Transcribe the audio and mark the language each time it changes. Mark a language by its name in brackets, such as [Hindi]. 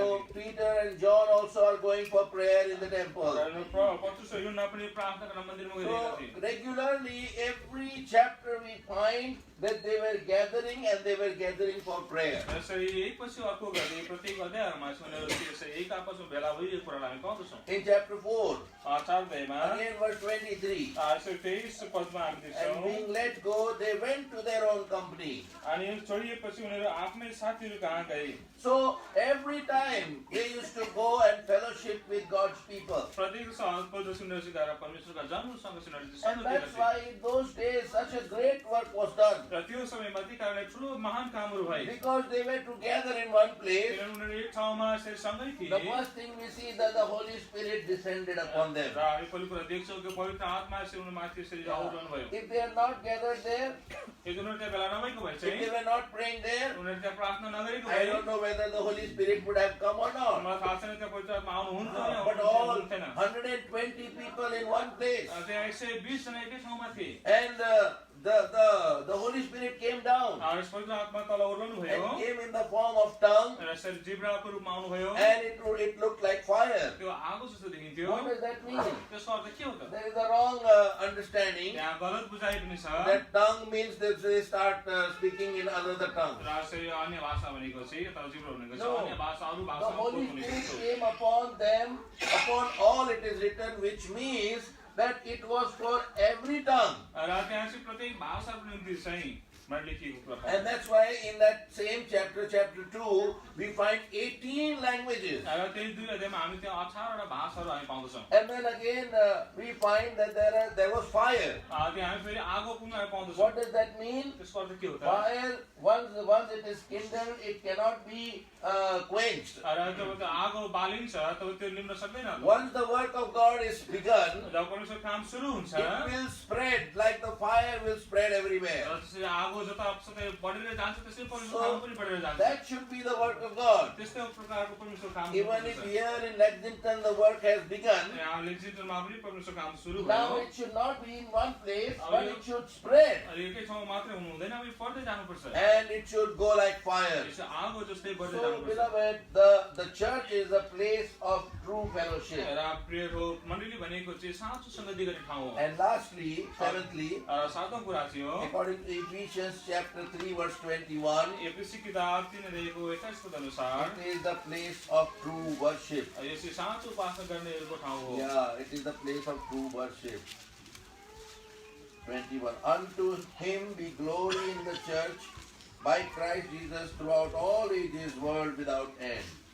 [English] So [Nepali] थिए [English] Peter and John also are going for prayer in the temple. [Nepali] पत्रुस र यूहन्ना पनि प्रार्थना गर्न मन्दिरमा गइरहेका [English] So [Nepali] थिए [English] regularly every chapter we find that they were gathering and they were gathering for prayer. [Nepali] यसरी एकपछि अर्को गर्दै प्रत्येक अध्यायमा चाहिँ उनीहरू यसरी एक आपसमा भेला भइरहेको कुरालाई हामी पाउँदछौँ [English] In chapter 4, [Nepali] 4 अध्यायमा [English] again verse 23. [Nepali] यसरी 23 पदमा हामी [English] And [Nepali] देख्छौँ [English] being let go, they went to their own company. [Nepali] अनि छोडिएपछि उनीहरू आफ्नै साथीहरू कहाँ गए [English] So every time they used to go and fellowship with God's people. [Nepali] प्रत्येक पल्ट उनीहरू गएर परमेश्वरका जनहरूसँग उनीहरू [English] And [Nepali] संगति [English] that's [Nepali] गर्थे [English] why in those days such a great work was done. [Nepali] र त्यो समयमा ती कारणले ठुलो महान कामहरू भए [English] Because they were together in one place. [Nepali] किनभने उनीहरू एक ठाउँमा यसरी सँगै [English] The [Nepali] थिए [English] first thing we see that the Holy Spirit Spirit descended upon them. [Nepali] र हामी पहिलो कुरा देख्छौँ कि पवित्र आत्मा यसरी उनीमाथि यसरी आउरहनु भयो। [English] If they are not gathered there, [Nepali] यदि उनीहरू त्यहाँ भेला नभएको भए [English] if they [Nepali] चाहिँ [English] were not praying there, [Nepali] उनीहरू त्यहाँ प्रार्थना नगरेको [English] I [Nepali] भए [English] don't know whether the Holy Spirit would have come or not. [Nepali] मलाई थाहा छैन त्यहाँ पवित्र आत्मा आउनुहुन्थ्यो या [English] But all [Nepali] आउनुहुन्थेन। [English] 120 people in one place. [Nepali] त्यहाँ 120 जना एकै ठाउँमा थिए। [English] And the Holy Spirit came down [Nepali] यस पवित्र आत्मा तल ओर्लनु भयो [English] and came in the form of tongue, [Nepali] र यसरी जिब्राको रूपमा आउनुभयो। [English] and it looked like fire. [Nepali] त्यो आगो जस्तो देखिन्थ्यो। [English] What does that mean? [Nepali] त्यसको अर्थ के हो त? [English] There is a wrong understanding [Nepali] त्यहाँ गलत बुझाइ पनि छ। [English] that tongue means that they start speaking in another tongue. [Nepali] र यसरी अन्य भाषा भनेको चाहिँ तर जिब्रो भनेको चाहिँ [English] No. [Nepali] अन्य भाषा अरू [English] The [Nepali] भाषामा [English] Holy [Nepali] बोल्ने [English] Spirit [Nepali] जस्तो। [English] came upon them, upon all it is written, which means that it was for every tongue. [Nepali] र त्यहाँ चाहिँ प्रत्येक भाषाको निम्ति चाहिँ मैले लेखिएको कुरा [English] And that's why in that same chapter, chapter 2, we find 18 languages. [Nepali] र त्यही 2 अध्यायमा हामी त्यहाँ 18 वटा भाषाहरू हामी पाउँदछौँ। [English] And then again we find that there was fire. [Nepali] त्यहाँ हामी फेरि आगो पनि हामी पाउँदछौँ। [English] What does that mean? [Nepali] त्यसको अर्थ के हो त? [English] Fire, once it is kindled, it cannot be quenched. [Nepali] र जब त्यो आगो बालिन्छ तब त्यो निम्न सक्दैन। [English] Once the work of God is begun, [Nepali] जब परमेश्वर काम सुरु हुन्छ [English] it will spread like the fire will spread everywhere. [Nepali] र त्यसरी आगो जताततै बढेर जान्छ त्यसै परमेश्वर काम पनि बढेर जान्छ। [English] That should be the work of God. [Nepali] त्यस्तै प्रकारको परमेश्वर काम [English] Even if [Nepali] गर्नुहुन्छ। [English] here in Lexington the work has begun, [Nepali] यहाँ लेक्सिङटनमा पनि परमेश्वर काम सुरु [English] now [Nepali] भयो। [English] it should not be in one place, but it should spread. [Nepali] एकै ठाउँमा मात्रै हुनु हुँदैन, हामी बढ्दै जानुपर्छ। [English] And it should go like fire. [Nepali] यसो आगो जस्तै बढ्दै [English] So, [Nepali] जानुपर्छ। [English] beloved, the church is a place of true fellowship. [Nepali] र प्रियहरू मण्डली भनेको चाहिँ साँचो संगति गर्ने ठाउँ हो। [English] And lastly, seventhly, [Nepali] सातौं कुरा चाहिँ हो [English] according to Ephesians chapter 3 verse 21, [Nepali] FAC किताब 3 अध्यायको 21 पद अनुसार [English] it is the place of true worship. [Nepali] यसै साँचो उपासना गर्नेहरूको ठाउँ हो। [English] Yeah, it is the place of true worship. 21. Unto him be glory in the church by Christ Jesus throughout all ages, world without end.